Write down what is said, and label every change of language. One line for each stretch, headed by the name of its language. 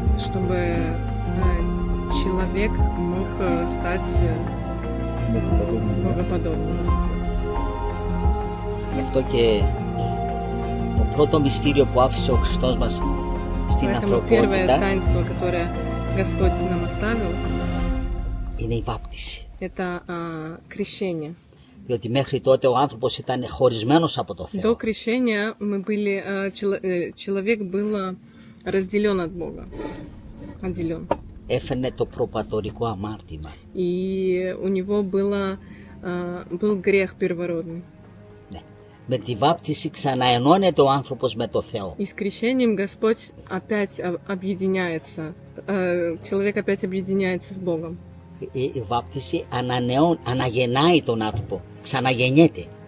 Russian: чтобы человек мог стать Богоподобным, да? богоподобным.
Greek: Γι' αυτό και το πρώτο μυστήριο που άφησε ο Χριστός μας στην
Russian: Поэтому первое
Greek: ανθρωπότητα
Russian: таинство, которое Господь нам оставил,
Greek: είναι η βάπτιση.
Russian: это крещение.
Greek: Διότι μέχρι τότε ο άνθρωπος ήταν χωρισμένος από το
Russian: До
Greek: Θεό.
Russian: крещения мы были, человек был разделен от Бога, отделен.
Greek: Έφερνε το προπατορικό αμάρτημα.
Russian: И у него был грех первородный.
Greek: Ναι. Με τη βάπτιση ξαναενώνεται ο άνθρωπος με το Θεό.
Russian: И с крещением Господь опять объединяется, человек опять объединяется с Богом.
Greek: Η βάπτιση αναγεννάει τον άνθρωπο, ξαναγεννιέται.